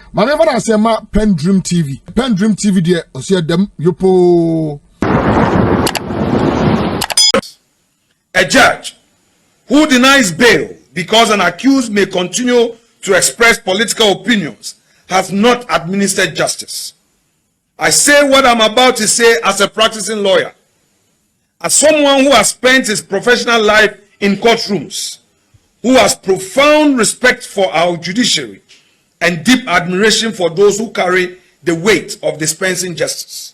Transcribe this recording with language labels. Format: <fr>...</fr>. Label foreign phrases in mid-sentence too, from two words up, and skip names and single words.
<en>Mama na say ma PENDREAM TV. PENDREAM TV there osia dem yopo. A judge who denies bail because an accused may continue to express political opinions has not administered justice. I say what I'm about to say as a practicing lawyer, as someone who has spent his professional life in courtrooms, who has profound respect for our judiciary and deep admiration for those who carry the weight of dispensing justice.</en>